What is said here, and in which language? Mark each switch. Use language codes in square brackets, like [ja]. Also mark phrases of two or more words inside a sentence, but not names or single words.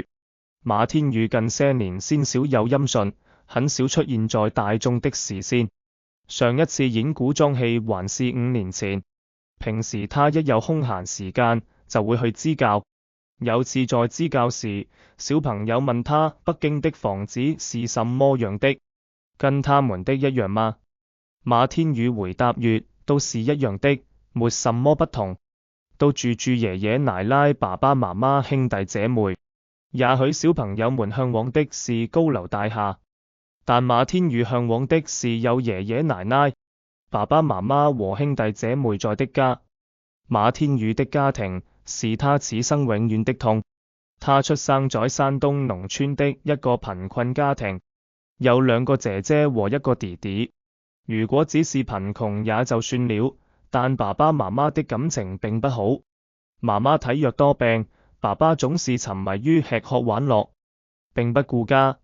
[zh] 馬天宇近些年鮮少有音訊，很少出現在大眾的視線。上一次演古裝戲還是5年前。平時他一有空閒時間就會去支教。有次在支教時，小朋友問他北京的房子是什麼樣的，跟他們的一樣嗎？馬天宇回答說，都是一樣的，沒什麼不同，都住爺爺奶奶、爸爸媽媽、兄弟姐妹。也許小朋友們向往的是高樓大廈，但馬天宇向往的是有爺爺奶奶、爸爸媽媽和兄弟姐妹在的家。馬天宇的家庭是他此生永遠的痛。他出生在山東農村的一個貧困家庭，有2個姐姐和1個弟弟。如果只是貧窮也就算了，但爸爸媽媽的感情並不好。媽媽體弱多病，爸爸總是沉迷於吃喝玩樂，並不顧家。